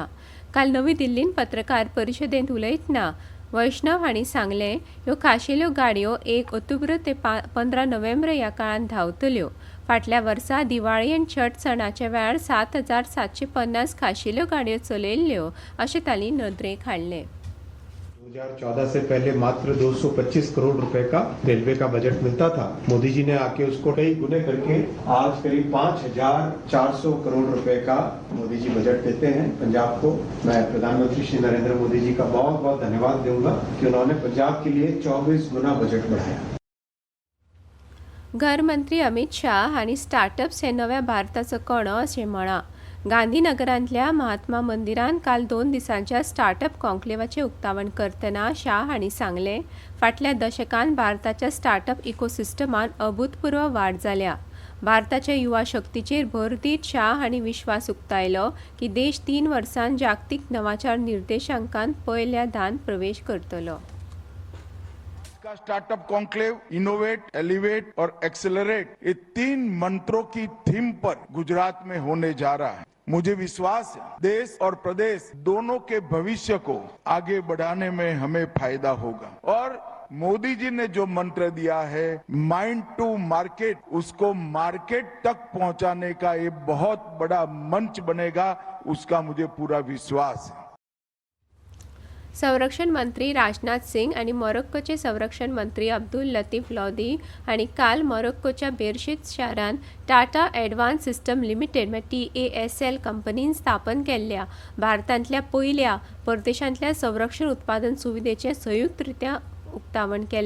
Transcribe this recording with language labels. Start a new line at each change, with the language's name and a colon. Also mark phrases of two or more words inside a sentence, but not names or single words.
Konkani: काल नवी दिल्लीन पत्रकार परिशदेंत उलयतना वैष्णव हांणी सांगलें ह्यो खाशेल्यो गाडयो 1 ऑक्टोबर ते 15 नोव्हेंबर ह्या काळात धांवतल्यो। फाटल्या वर्सा दिवाळी आनी छठ सणाच्या वेळार 7,750 खाशेल्यो गाडयो चलयल्ल्यो अशें तांणी नदरेक हाडलें।
Hindi: 2014 से पहले मात्र 225 करोड़ रुपए का रेलवे का बजट मिलता था। मोदी जी ने आके उसको कई गुने करके आज करीब 5,400 करोड़ रुपए का मोदी जी बजट देते हैं पंजाब को। मैं प्रधानमंत्री श्री नरेंद्र मोदी जी का बहुत बहुत धन्यवाद दूंगा कि उन्होंने पंजाब के लिए 24 गुना बजट बढ़ाया।
Konkani: घर मंत्री अमित शाह हांणी स्टार्टअप्स हे नव्या भारताचो कणो अशें म्हळां। गांधीनगरांतल्या महात्मा मंदिरान काल 2 दिसांच्या स्टार्टअप कॉन्क्लेवाचें उक्तावण करतना शाह हांणी सांगलें फाटल्या दशकांत भारताच्या स्टार्टअप इकोसिस्टमांत अभूतपूर्व वाड जाल्या। भारताच्या युवा शक्तीचेर भर दीत शाह हांणी विश्वास उक्तायलो की देश 3 वर्सांत जागतीक नवाचार निर्देशांकांत पयल्या दान प्रवेश करतलो।
Hindi: स्टार्टअप कॉन्क्लेव इनोवेट, एलिवेट और एक्सेलरेट ये 3 मंत्रों की थीम पर गुजरात में होने जा रहा है। मुझे विश्वास है देश और प्रदेश दोनों के भविष्य को आगे बढ़ाने में हमें फायदा होगा। और मोदी जी ने जो मंत्र दिया है
English: mind to market,
Hindi: उसको मार्केट तक पहुंचाने का ये बहुत बड़ा मंच बनेगा, उसका मुझे पूरा विश्वास है।
Konkani: संरक्षण मंत्री राजनाथ सिंग आणि मोरोक्कोचे संरक्षण मंत्री अब्दुल लतीफ लोदी हांणी काल मोरोक्कोच्या बेरशीत शारांत टाटा एडवान्स सिस्टम लिमिटेड TASL कंपनीन स्थापन केल्ल्या भारतांतल्या पयल्या परदेशांतल्या संरक्षण उत्पादन सुविधेचें संयुक्तरित्या उक्तावण केलें।